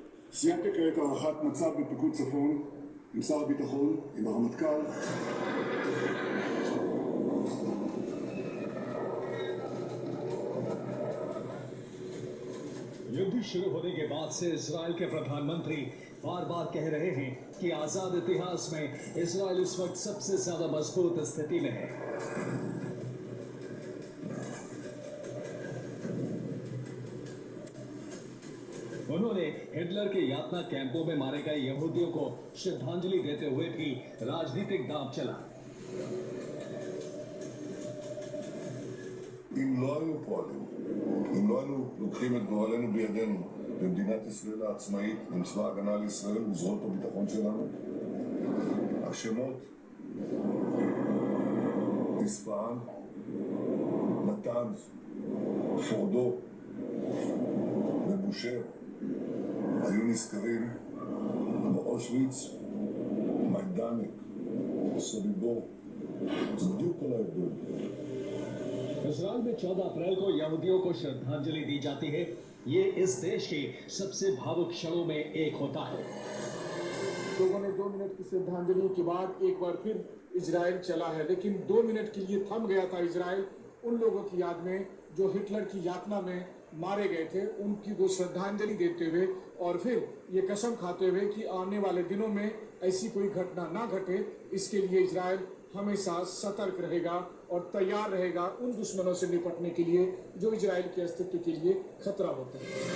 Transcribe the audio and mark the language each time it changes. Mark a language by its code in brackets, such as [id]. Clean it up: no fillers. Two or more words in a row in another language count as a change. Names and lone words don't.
[he] סיימתי כעת הערכת מצב בפיקוד צפון עם שר הביטחון, עם הרמטכ"ל. [hi] युद्ध शुरू होने के बाद से इजराइल के प्रधानमंत्री बार बार कह रहे हैं कि आजाद इतिहास में इजराइल इस वक्त सबसे ज्यादा मजबूत स्थिति में है। उन्होंने हिटलर के यातना कैंपों में मारे गए यहूदियों को श्रद्धांजलि देते हुए भी राजनीतिक दांव चला। [he] אם לא היינו פועלים, אם לא היינו לוקחים את גורלנו בידינו במדינת ישראל העצמאית, עם צבא ההגנה לישראל וזרועות הביטחון שלנו, השמות איספהאן, נתנז, פורדו ובושר היו נזכרים באושוויץ, מיידנק, סוביבור. זה בדיוק כל ההבדל. [hi] इजराइल में 14 अप्रैल को यहूदियों को श्रद्धांजलि दी जाती है। ये इस देश के सबसे भावुक क्षणों में एक होता है। लोगों ने 2 मिनट की श्रद्धांजलि के बाद एक बार फिर इजराइल चला है, लेकिन 2 मिनट के लिए थम गया था इजराइल उन लोगों की याद में जो हिटलर की यातना में मारे गए थे, उनकी वो श्रद्धांजलि देते हुए और फिर ये कसम खाते हुए कि आने वाले दिनों में ऐसी कोई घटना ना घटे, इसके लिए इजराइल हमेशा सतर्क रहेगा और तैयार रहेगा उन दुश्मनों से निपटने के लिए जो इजराइल के अस्तित्व के लिए खतरा होते हैं।